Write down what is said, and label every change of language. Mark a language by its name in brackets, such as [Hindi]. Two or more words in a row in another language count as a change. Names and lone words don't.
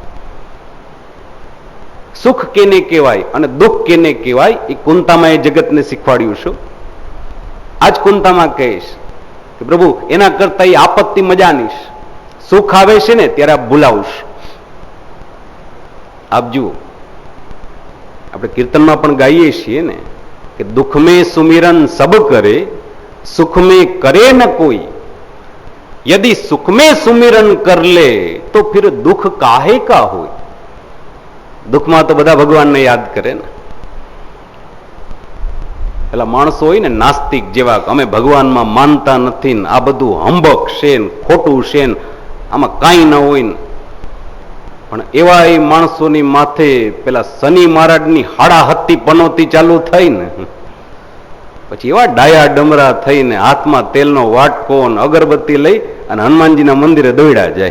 [Gujarati] સુખ કેને કહેવાય અને દુઃખ કેને કહેવાય એ કુંતામાં એ જગતને શીખવાડ્યું છું. આજ કુંતામાં કહીશ કે પ્રભુ, એના કરતા એ આપત્તિ મજાની છે. સુખ આવે છે ને ત્યારે આપ ભૂલાવશ. આપ જુઓ, આપણે કીર્તનમાં પણ ગાઈએ છીએ ને કે [Hindi] दुःख में सुमिरन सब करे, सुख में करे न कोई. यदि सुख में सुमिरन कर ले तो फिर दुख काहे का हो. [Gujarati] દુઃખમાં તો બધા ભગવાનને યાદ કરે ને. પેલા માણસો હોય ને નાસ્તિક જેવા, અમે ભગવાનમાં માનતા નથી ને આ બધું હંબક છે ને ખોટું છે ને આમાં કાંઈ ન હોય ને. પણ એવા એ માણસોની માથે પેલા શનિ મહારાજની હાડાહત્તી પનોતી ચાલુ થઈ ને પછી એવા ડાયા ડમરા થઈને હાથમાં તેલનો વાટકો ને અગરબત્તી લઈ અને હનુમાનજીના મંદિરે દોડ્યા જાય.